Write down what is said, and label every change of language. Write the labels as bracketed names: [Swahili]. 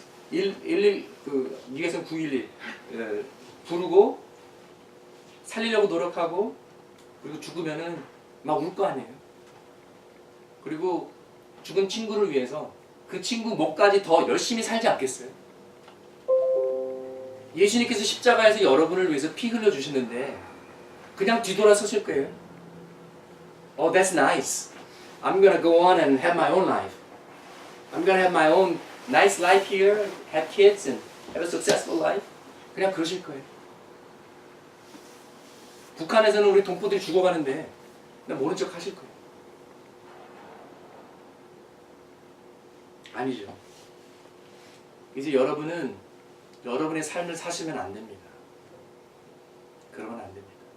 [Korean] 111 미국에서는 911 부르고 살리려고 노력하고 그리고 죽으면은 막 울 거 아니에요. 그리고 죽은 친구를 위해서 그 친구 목까지 더 열심히 살지 않겠어요? 예수님께서 십자가에서 여러분을 위해서 피 흘려주시는데 그냥 뒤돌아서실 거예요. [English] Oh, that's nice. I'm gonna go on and have my own life. I'm gonna have my own nice life here, have kids and have a successful life. [Korean] 그냥 그러실 거예요. 북한에서는 우리 동포들이 죽어가는데 그냥 모른 척 하실 거예요. 아니죠. 이제 여러분은 여러분의 삶을 사시면 안 됩니다. 그러면 안 됩니다.